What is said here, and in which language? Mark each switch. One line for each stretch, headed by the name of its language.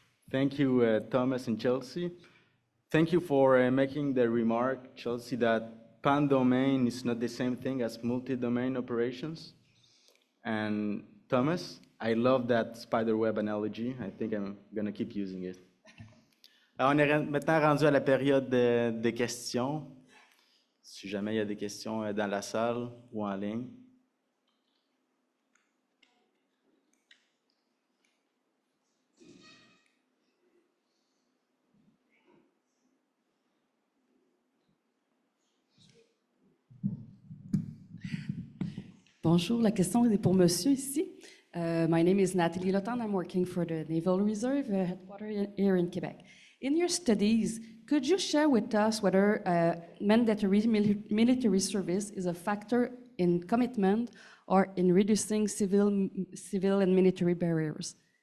English: Thank you, Thomas and Chelsea. Thank you for making the remark, Chelsea, that pan-domain is not the same thing as multi-domain operations. And Thomas, I love that spider web analogy. I think I'm going to keep using it.
French: Alors, on est maintenant rendu à la période des questions. Si jamais il y a des questions dans la salle ou en ligne. Bonjour, la question est pour monsieur ici.
English: My name is Nathalie Lotan. I'm working for the Naval Reserve headquarters here in Quebec. In your studies, could you share with us whether mandatory military service is a factor in commitment or in reducing civil and military barriers?